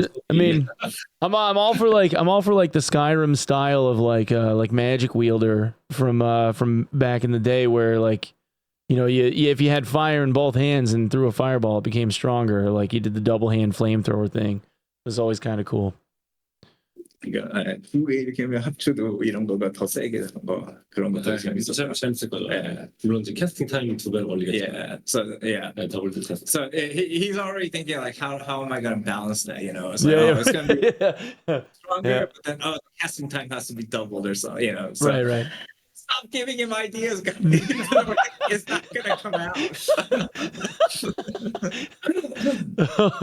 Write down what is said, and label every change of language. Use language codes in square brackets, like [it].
[en] I mean, I'm all for like the Skyrim style of like magic wielder from back in the day, where like, you know, if you had fire in both hands and threw a fireball, it became stronger. Like you did the double hand flamethrower thing. It was always kind of cool. [ko] 그러니까 두 개 이렇게 하면 합쳐도 이런 거가 더 세게 되는 거 그런 것도 재밌을 거죠. 물론 이제 캐스팅 타임이 2배로 걸리겠죠. [en] Yeah. So yeah. [ko] 더블 테스트. [en] So he's already thinking like how am I going to balance that? You know, it's like, it's going to be stronger, but then the casting time has to be doubled or so. You know. So, right. Stop giving him ideas, guys. It's not going to come out.